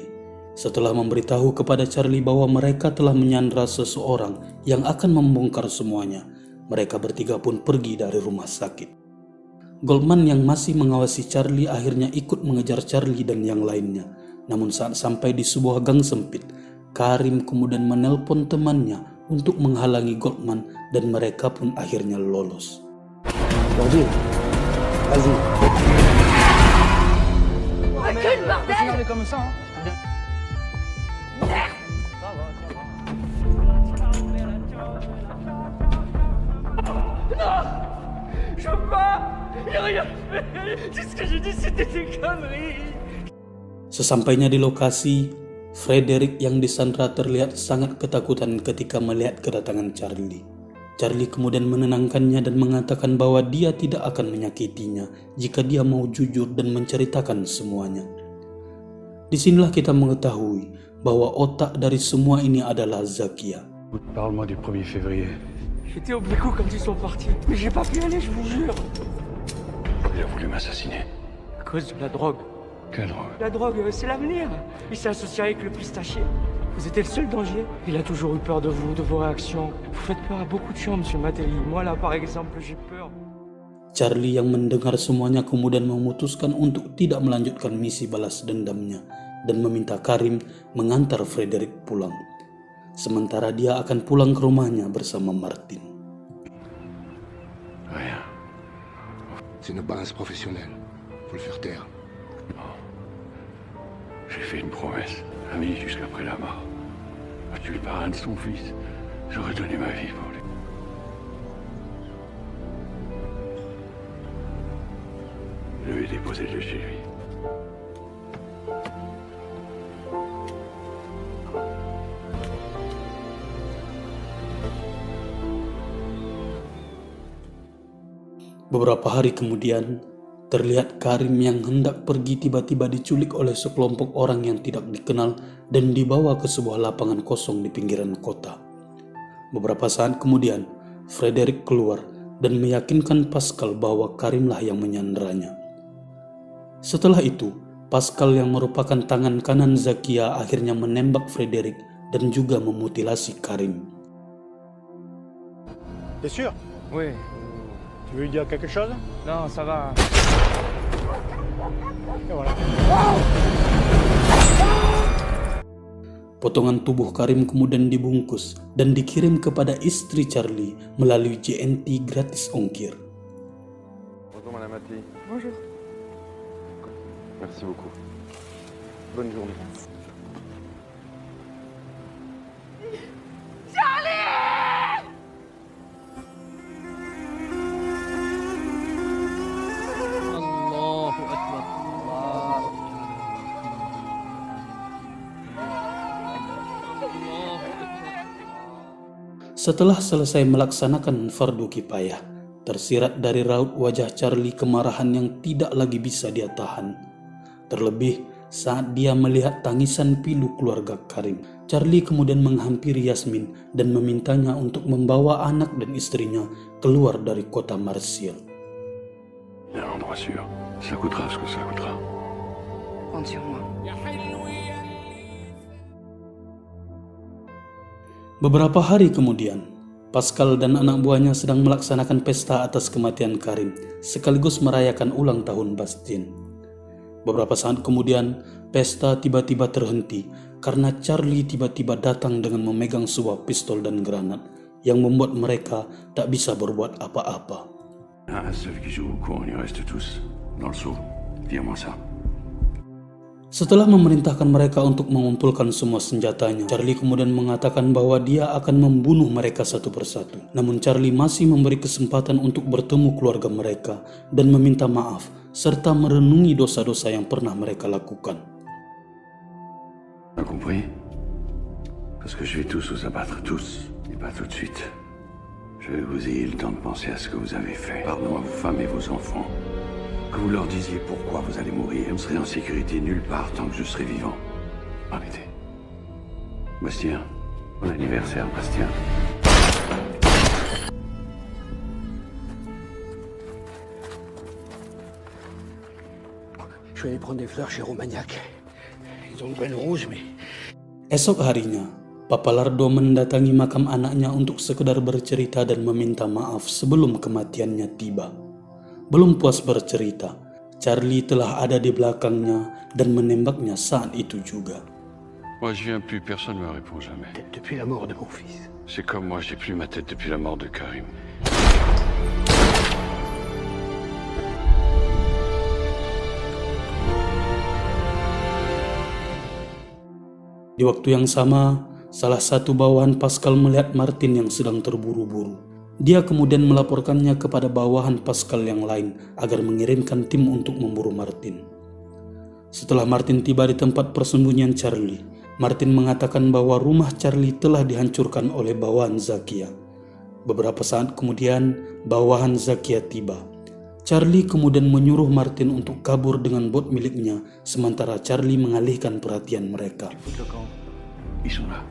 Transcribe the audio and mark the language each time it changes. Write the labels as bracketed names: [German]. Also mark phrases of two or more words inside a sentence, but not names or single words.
[Indonesian] Setelah memberitahu kepada Charlie bahwa mereka telah menyandra seseorang yang akan membongkar semuanya, mereka bertiga pun pergi dari rumah sakit. Goldman yang masih mengawasi Charlie akhirnya ikut mengejar Charlie dan yang lainnya. Namun saat sampai di sebuah gang sempit, Karim kemudian menelpon temannya untuk menghalangi Goldman dan mereka pun akhirnya lolos. [French] Vas-y. Vas-y. Recule, bordel! comme ça. Je peux pas. J'ai rien fait. Tout ce que j'ai dit, c'était des conneries. [Indonesian] Sesampainya di lokasi, Frederick yang disandra terlihat sangat ketakutan ketika melihat kedatangan Charlie. Charlie kemudian menenangkannya dan mengatakan bahwa dia tidak akan menyakitinya jika dia mau jujur dan menceritakan semuanya. Disinilah kita mengetahui bahwa otak dari semua ini adalah Zakia. [French] Parle-moi du 1er février. J'étais au Bécou quand ils sont partis. Mais j'ai pas pu y aller, je vous jure. Il a voulu m'assassiner. À cause de la drogue. Quelle drogue? La drogue, c'est l'avenir. Il s'est associé avec le pistachier. Vous étiez le seul danger. Il a toujours eu peur de vous, de vos réactions. Vous faites peur à beaucoup de gens, monsieur Mattei. Moi, là, par exemple, j'ai peur. [Indonesian] Charlie yang mendengar semuanya kemudian memutuskan untuk tidak melanjutkan misi balas dendamnya dan meminta Karim mengantar Frederick pulang. Sementara dia akan pulang ke rumahnya bersama Martin. [French] Rien. C'est une base professionnelle. Faut le faire taire. J'ai fait une promesse. Ami jusqu'après la mort. A tué le parrain de son fils. J'aurais donné ma vie pour lui. Je lui ai déposé le chez lui. [Indonesian] Beberapa hari kemudian, terlihat Karim yang hendak pergi tiba-tiba diculik oleh sekelompok orang yang tidak dikenal dan dibawa ke sebuah lapangan kosong di pinggiran kota. Beberapa saat kemudian, Frederick keluar dan meyakinkan Pascal bahwa Karimlah yang menyanderanya. Setelah itu, Pascal yang merupakan tangan kanan Zakia akhirnya menembak Frederick dan juga memutilasi Karim. [French] T'es sûr? Oui. Tu veux lui dire quelque chose? Non, ça va. Et voilà. [Indonesian] Potongan tubuh Karim kemudian dibungkus dan dikirim kepada istri Charlie melalui JNT gratis ongkir. [French] Bonjour Madame Mattei. Bonjour. Merci beaucoup. Bonne journée. [Arabic] الله أكبر. [Indonesian] Setelah selesai melaksanakan fardu kifayah, tersirat dari raut wajah Charlie kemarahan yang tidak lagi bisa dia tahan. Terlebih saat dia melihat tangisan pilu keluarga Karim. Charlie kemudian menghampiri Yasmin dan memintanya untuk membawa anak dan istrinya keluar dari kota Marseille. [French] Un endroit sûr. Ça coûtera ce que ça coûtera. Compte sur moi. [Indonesian] Beberapa hari kemudian, Pascal dan anak buahnya sedang melaksanakan pesta atas kematian Karim, sekaligus merayakan ulang tahun Bastien. Beberapa saat kemudian, pesta tiba-tiba terhenti karena Charlie tiba-tiba datang dengan memegang sebuah pistol dan granat yang membuat mereka tak bisa berbuat apa-apa. [French] Un seul qui joue au con, on y reste tous. Dans le seau. Tire-moi ça. [Indonesian] Setelah memerintahkan mereka untuk mengumpulkan semua senjatanya, Charlie kemudian mengatakan bahwa dia akan membunuh mereka satu persatu. Namun Charlie masih memberi kesempatan untuk bertemu keluarga mereka dan meminta maaf, serta merenungi dosa-dosa yang pernah mereka lakukan. [French] T'as compris? Parce que je vais tous vous abattre, tous. Et pas tout de suite. Je veux que vous ayez le temps de penser à ce que vous avez fait. Pardon à vos femmes et vos enfants. Que vous leur disiez pourquoi vous allez mourir. Vous serez en sécurité nulle part tant que je serai vivant. Arrêtez. Bastien. Bon anniversaire, Bastien. Je vais aller prendre des fleurs chez Romagnac. Ils ont une belle rouge, mais... [Indonesian] Esok harinya, Papa Lardo mendatangi makam anaknya untuk sekedar bercerita dan meminta maaf sebelum kematiannya tiba. Belum puas bercerita, Charlie telah ada di belakangnya dan menembaknya saat itu juga. [French] Moi, je viens plus, personne ne me répond jamais. Depuis la mort de mon fils. C'est comme moi, j'ai plus ma tête depuis la mort de Karim. [Indonesian] Di waktu yang sama, salah satu bawahan Pascal melihat Martin yang sedang terburu-buru. Dia kemudian melaporkannya kepada bawahan Pascal yang lain agar mengirimkan tim untuk memburu Martin. Setelah Martin tiba di tempat persembunyian Charlie, Martin mengatakan bahwa rumah Charlie telah dihancurkan oleh bawahan Zakia. Beberapa saat kemudian, bawahan Zakia tiba. Charlie kemudian menyuruh Martin untuk kabur dengan bot miliknya, sementara Charlie mengalihkan perhatian mereka. [French] Ils sont là.